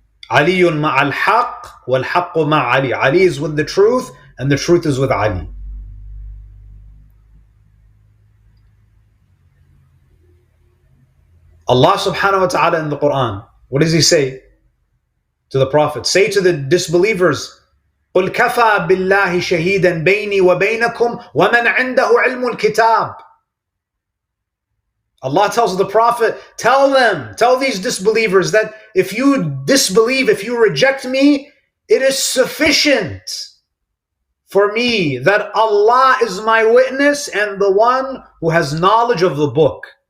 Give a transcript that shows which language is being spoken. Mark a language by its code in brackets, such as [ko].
[ar] Aliyun ma'al haqq wal haqqu ma'ali. [en] Ali is with the truth and the truth is with Ali. Allah subhanahu wa ta'ala in the Quran, what does he say to the Prophet? Say to the disbelievers, [ar] قُلْ كَفَى بِاللَّهِ شَهِيدًا بَيْنِي وَبَيْنَكُمْ وَمَنْ عِنْدَهُ عِلْمُ الْكِتَابِ. [en] Allah tells the Prophet, tell these disbelievers that if you disbelieve, if you reject me, it is sufficient for me that Allah is my witness and the one who has knowledge of the book.